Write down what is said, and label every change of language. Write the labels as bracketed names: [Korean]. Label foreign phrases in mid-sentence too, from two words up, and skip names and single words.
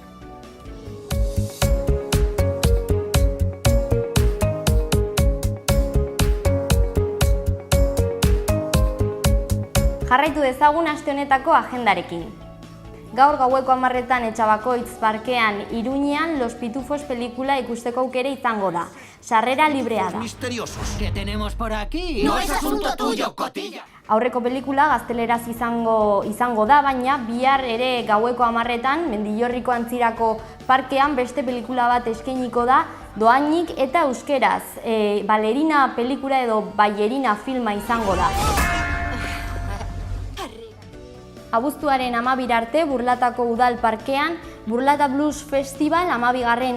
[Basque] Jarraitu dezagun aste honetako agendarekin. Gaur gaueko 10:00 Etxabakoitz parkean Iruñean Los Pitufos pelikula ikusteko aukera izango da. Sarrera librea da. [Spanish] Misteriosos que tenemos por aquí. No es asunto tuyo, cotilla. [Basque] Aurreko pelikula gazteleraz izango da, baina bihar ere gaueko 10:00 Mendillorriko Antzirako parkean beste pelikula bat eskainiko da, dohainik eta euskeraz. Balerina pelikula edo ballerina filma izango da. Abuztuaren 12 arte Burlatako Udal Parkean Burlata Blues Festival 12.